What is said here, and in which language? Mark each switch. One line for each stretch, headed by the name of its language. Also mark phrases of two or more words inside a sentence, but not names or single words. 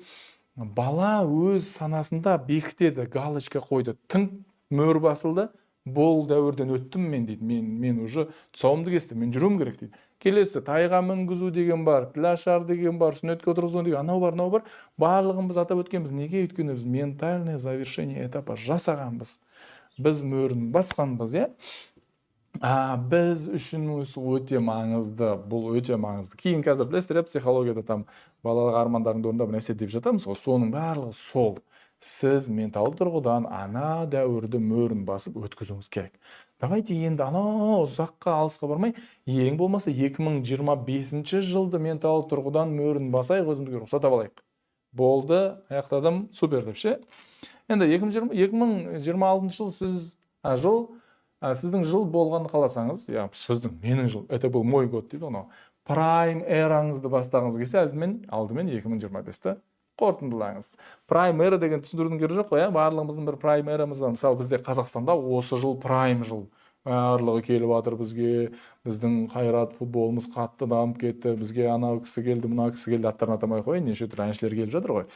Kazakh: Бала өз санасында бекітеді, галочка қойды, тың мөр басылды, бұл дәуірден өттім мен дейді, мен уже тұсауымды кестім, мен жүруім керек дейді. Келесі тайға мінгізу деген бар, тілашар деген бар, сүннетке отырғызу деген, анау бар, барлығын біз атап өткенбіз. Неге? Өйткені біз
Russian: ментальное завершение этапа
Kazakh: жасағанбыз, біз мөрін басқанбыз, біз үшін өте маңызды, бұл өте маңызды. Кейін қазір білесіздер, психологияда там балалық армандарыңды орындап нәрсе деп жатамыз ғой, соның барлығы сол. Сіз менталды тұрғыдан ана дәуірді мөрін басып өткізуіңіз керек. Давайте енді анау ұзаққа алысқа бармай, ең болмаса 2025 жылды менталды тұрғыдан мөрін басайық, өзімізге рұқсат алайық. Болды, аяқтадым, супер деп ше. Енді 2026 жыл сіздің жыл болғанды қаласаңыз, сіздің, менің жыл,
Russian: это был мой год
Kazakh: дейді оны. Прайм эраңызды бастағыңыз келсе, алдымен 2025-ті қорытындылаңыз. Прайм эра деген түсіндірудің керегі жоқ қой, барлығымыздың бір прайм эрамыз бар. Мысалы, бізде Қазақстанда осы жыл прайм жыл. Барлығы келіп жатыр бізге, біздің қайрат футболымыз қатты дамып кетті, бізге анау кісі келді, мына кісі келді, аттарын атамай қойын, неше түрлі әншілер келіп жатыр ғой.